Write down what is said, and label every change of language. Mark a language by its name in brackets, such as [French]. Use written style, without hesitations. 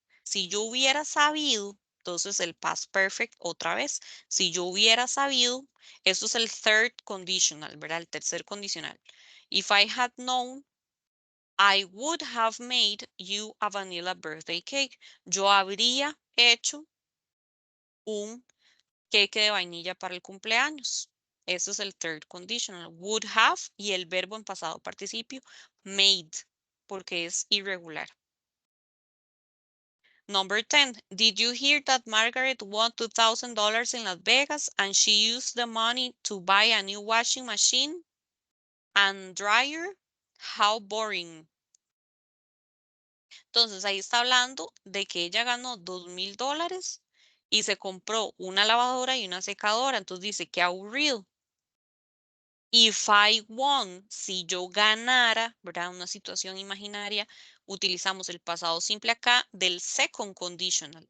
[Spanish] Si yo hubiera sabido, entonces el past perfect otra vez. Si yo hubiera sabido, eso es el third conditional, ¿verdad? El tercer condicional. [English] If I had known, I would have made you a vanilla birthday cake. [Spanish] Yo habría hecho un cake de vainilla para el cumpleaños. Eso es el third conditional. Would have y el verbo en pasado participio made, porque es irregular. [English] Number 10. Did you hear that Margaret won $2,000 in Las Vegas and she used the money to buy a new washing machine and dryer? How boring. [Spanish] Entonces ahí está hablando de que ella ganó $2,000 y se compró una lavadora y una secadora. Entonces dice que aburrido. [English] If I won, [Spanish] si yo ganara, ¿verdad? Una situación imaginaria, utilizamos el pasado simple acá del second conditional.